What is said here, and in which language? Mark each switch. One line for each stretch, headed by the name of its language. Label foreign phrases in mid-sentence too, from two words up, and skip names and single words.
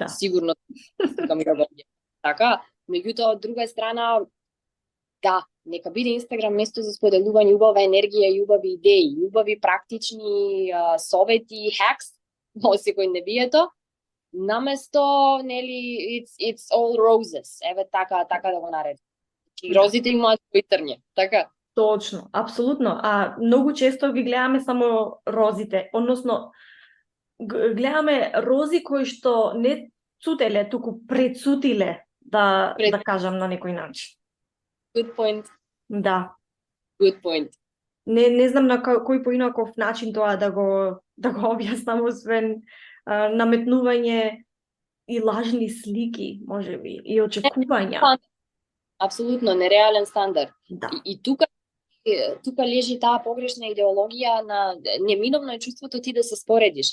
Macedonian: Сигурно ми го така. Меѓутоа, од друга страна, да, нека биде Инстаграм место за споделување убава енергија и убави идеи, убави практични совети, хакс, во секој небието, наместо, нели,
English: it's all roses.
Macedonian: Еве така да го наречам. И розите имаат свој трње, така? Точно, апсолутно. А многу често ги гледаме само розите, односно гледаме рози кои што не цутеле, туку прецутиле, да кажам на некој начин.
English: Good point.
Macedonian: Да.
English: Good point.
Macedonian: Не знам на кој поинаков начин тоа да го објаснам, освен наметнување и лажни слики, можеби, и очекувања. Апсолутно, нереален стандард. Да. И тука лежи таа погрешна идеологија на неминовно е чувството ти да се споредиш.